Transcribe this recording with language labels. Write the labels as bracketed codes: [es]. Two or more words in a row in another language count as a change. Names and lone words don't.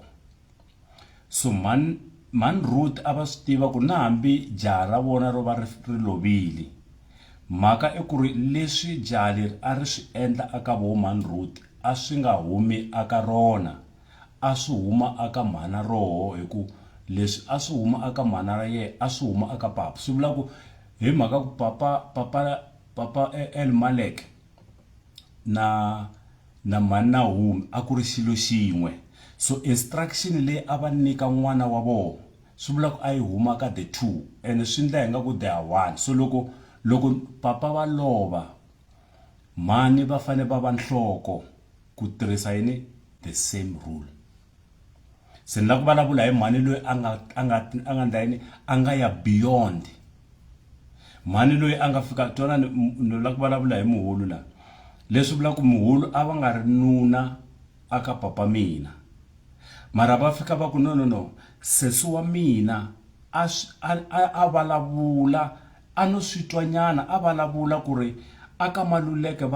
[ts] So mani Ruth a va swi tiva ku na hambi jaha ra vona ro va ri lovile, mhaka i ku ri leswi jaha leri a ri swi endla aka vo mani Ruth a swi nga humi aka rona, a swi huma aka mhana roho, hi ku leswi a swi huma aka mhana ra ye a swi huma aka papa. Swi vula ku hi mhaka ku papa Elimeleki na mani Naomi a ku ri xilo xin'we. So instruction leyi a va nyika n'wana wa vona swi vula ku a yi huma ka [en] the two [ts] and swi endla hi nga ku [en] they are one. [ts] So loko papa va lova mhani va fane va va nhloko ku tirhisa yini [en] the same rule. [ts] Se ni la ku vulavula hi mhani loyi a nga ndla yini a nga ya beyond mhani loyi a nga fika twana ni la ku vulavula hi Muhulu la leswi vula ku Muhulu a va nga ri nuna aka papa mina mara va fika va ku no sesi wa mina a vulavula a no switwanyana a vulavula ku ri aka Maluleke va